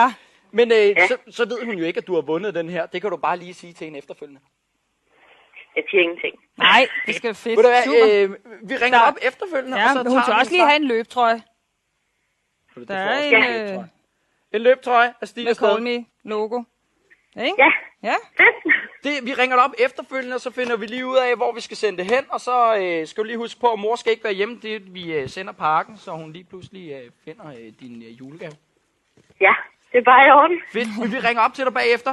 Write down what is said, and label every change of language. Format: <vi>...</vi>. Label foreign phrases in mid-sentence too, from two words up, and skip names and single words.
<da>Men så ved hun jo ikke, at du har vundet den her. Det kan du bare lige sige til hende efterfølgende. Jeg siger ingenting. Nej, det skal fedt. Ved du hvad, Super. vi ringer op efterfølgende, Ja, og så men hun skal tager også lige have en løbetrøje. Det Der får er også en en løbetrøje. En løbetrøje af Stig med afsted. Call Me logo. Ikke? Ja, Ja. fedt. Vi ringer dig op efterfølgende, og så finder vi lige ud af, hvor vi skal sende det hen. Og så skal du lige huske på, at mor skal ikke være hjemme. Vi sender pakken, så hun lige pludselig finder din julegave. Ja, det er bare i orden. Fedt. Men vi ringer op til dig bagefter.</da>